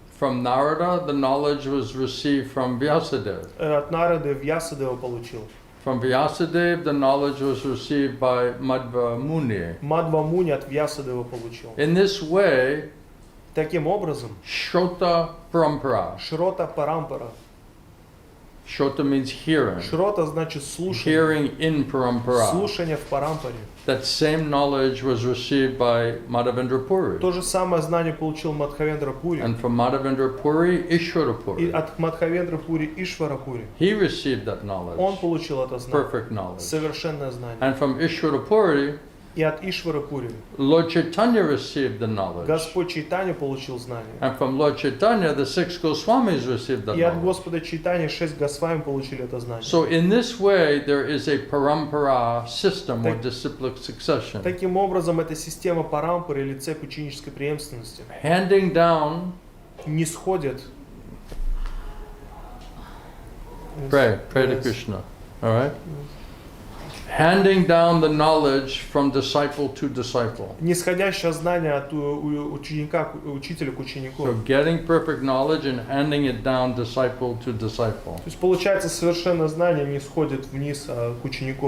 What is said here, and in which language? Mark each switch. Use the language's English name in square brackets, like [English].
[English] From Narada, the knowledge was received from Vyasadeva. [Russian] От Нарады Вьясадева получил. [English] From Vyasadeva, the knowledge was received by Madhva Muni. [Russian] Мадва Муни от Вьясадева получил. [English] In this way, [Russian] Таким образом, [English] Shrota Parampara. [Russian] Шрота Парампара. [English] Shrota means hearing. [Russian] Шрота значит слушание. [English] Hearing in Parampara. [Russian] Слушание в Парампаре. [English] That same knowledge was received by Madhavendra Puri. [Russian] То же самое знание получил Мадхавендра Пури. [English] And from Madhavendra Puri, Ishvara [Russian] И [English] Puri. [Russian] от Мадхавендра Пури Ишвара Пури. [English] He received that [Russian] Он [English] knowledge, [Russian] получил это знание. [English] perfect knowledge. [Russian] Совершенное знание. [English] And from Ishvara Puri, [Russian] И от Ишвара Пури [English] Lord Chaitanya received the knowledge. [Russian] Господь Чайтанья получил знание. [English] And from Lord Chaitanya, the six Goswamis received that [Russian] И от [English] knowledge. [Russian] Господа Чайтаньи 6 Госвами получили это знание. [English] So in this way, there is a parampara system or [Russian] Так- [English] disciplic succession, [Russian] Таким образом, эта система парампары или цепь ученической преемственности [English] handing down. [Russian] не сходит. [English] Pray to Yes. Krishna. All right. handing down the knowledge from disciple to disciple. [Russian] Нисходящее знание от ученика, учителя к ученику. [English] So getting perfect knowledge and handing it down disciple to disciple. [Russian] То есть получается совершенное знание не сходит вниз к ученику.